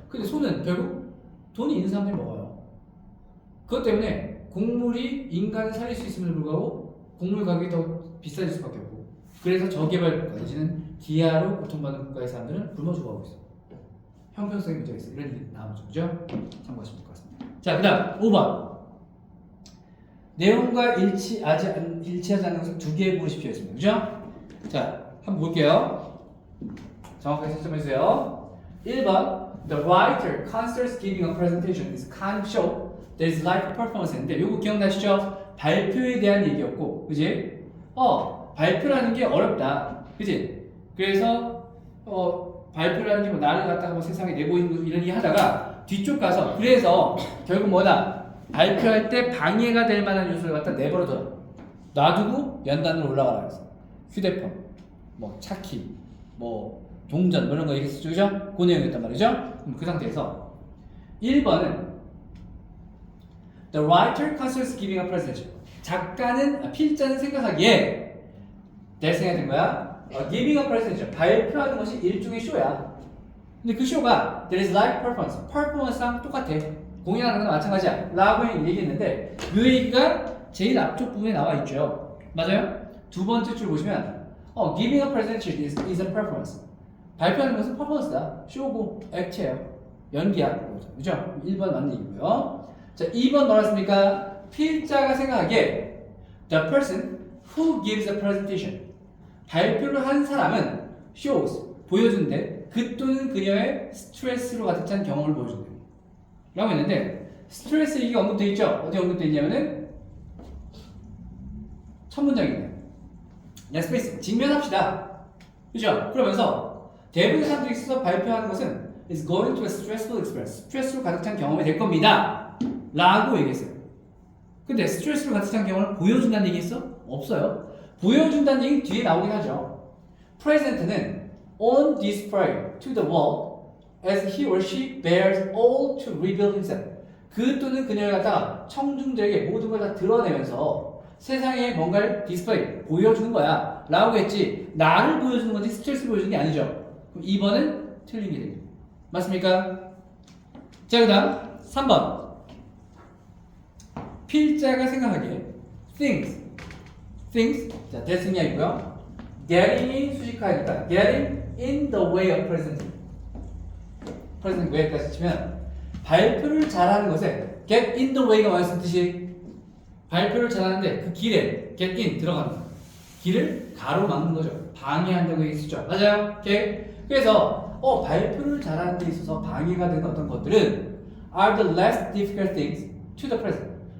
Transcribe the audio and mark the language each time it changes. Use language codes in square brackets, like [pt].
[ko] 근데 소는 결국 돈이 있는 사람들이 먹어요. 그것 때문에 곡물이 인간을 살릴 수 있음에도 불구하고 곡물 가격이 더 비싸질 수밖에 없고, 그래서 저개발 국가 내지는 기아로 고통받는 국가의 사람들은 굶어 죽어가고 있어. 형평성의 문제가 있어. 이런 얘기 나오죠. 그죠? 참고하시면 될 것 같습니다. 자, 그 다음 5번. 내용과 일치하지 않는 것을 두 개 보십시오 했습니다. 그죠? 자, 한번 볼게요. 정확하게 채점해주세요. 1번. [en] The writer considers giving a presentation is a kind of show that is like performance. [ko] 인데 요거 기억나시죠? 발표에 대한 얘기였고, 그지? 발표라는 게 어렵다. 그지? 그래서 발표라는 게 뭐 나를 갖다가 뭐 세상에 내보이는 이런 얘기 하다가 뒤쪽 가서 그래서 결국 뭐다? 발표할 때 방해가 될 만한 요소를 갖다 내버려둬. 놔두고 연단으로 올라가라 그랬어. 휴대폰, 뭐 차키, 뭐 동전 뭐 이런 거 얘기했었죠. 그죠? 그 내용이었단 말이죠. 그럼 그 상태에서 1번은 [en] The writer considers giving a presentation. [ko] 필자는 생각하기에 내 생각이 된 거야. [en] Giving a presentation. [ko] 발표하는 것이 일종의 쇼야. 근데 그 쇼가 [en] there is like performance. [ko] performance랑 똑같아. 공연하는 거나 마찬가지야. 라고 얘기했는데 이 얘기가 제일 앞쪽 부분에 나와 있죠. 맞아요? 두 번째 줄 보시면 [en] giving a presentation is a performance. [ko] 발표하는 것은 퍼포먼스다. 쇼고 액트예요. 연기야. 그죠? 1번 맞는 얘기고요. 자, 2번 뭐라 했습니까? 필자가 생각하기에 [en] the person who gives a presentation. [ko] 발표를 한 사람은 shows, 보여준대. 그 또는 그녀의 스트레스로 가득 찬 경험을 보여준대. 라고 했는데 스트레스 얘기가 언급되어 있죠? 어디 언급되어 있냐면은 첫 문장이네요. 스페이스 직면합시다. 그죠? 그러면서 대부분의 사람들이 있어서 발표하는 것은 [en] is going to a stressful experience. [ko] 스트레스로 가득 찬 경험이 될 겁니다. 라고 얘기했어요. 근데 스트레스로 가득 찬 경험을 보여준다는 얘기 있어? 없어요. 보여준다는 얘기 뒤에 나오긴 하죠. [en] present는 on display to the world as he or she bears all to reveal himself. [ko] 그 또는 그녀를 갖다가 청중들에게 모든 걸 다 드러내면서 세상에 뭔가를 디스플레이, 보여주는 거야 라고 했지 나를 보여주는 건지 스트레스를 보여주는 게 아니죠. 그럼 2번은 틀린 게 됩니다. 맞습니까? 자, 그 다음 3번. 필자가 생각하기에 things. 자, 대승이고요. [en] getting이 [ko] 수식하니까 [en] getting in the way of presenting. [ko] presenting way까지 치면 발표를 잘하는 것에 [en] get in the way [ko] 가 뭐였던 뜻이? 발표를 잘하는데 그 길에 get in 들어가는 거. 길을 가로막는 거죠. 방해한다고 얘기했죠. 맞아요? 오케이. 그래서 발표를 잘하는 데 있어서 방해가 되는 어떤 것들은 [en] are the less difficult things to the present.